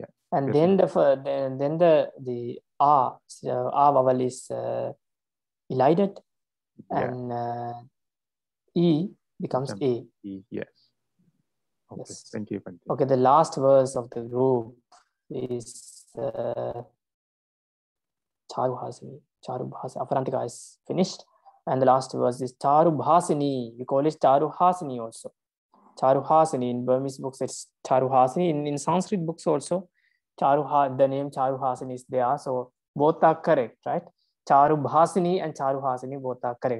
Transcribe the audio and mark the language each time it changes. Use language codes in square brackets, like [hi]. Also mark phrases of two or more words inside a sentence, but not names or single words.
[en] And then the a vowel is elided, and e becomes a. E, yes. Okay. Yes. Thank you, Bhante. Okay, the last verse of the group is Charubhasini. Charubhasini. Aparantika is finished. And the last verse is Charubhasini. We call it Charuhasini also. Charuhasini. In Burmese books, it's Charuhasini. In Sanskrit books also, the name Charuhasini is there. So both are correct, right? Charubhasini and Charuhasini both are correct.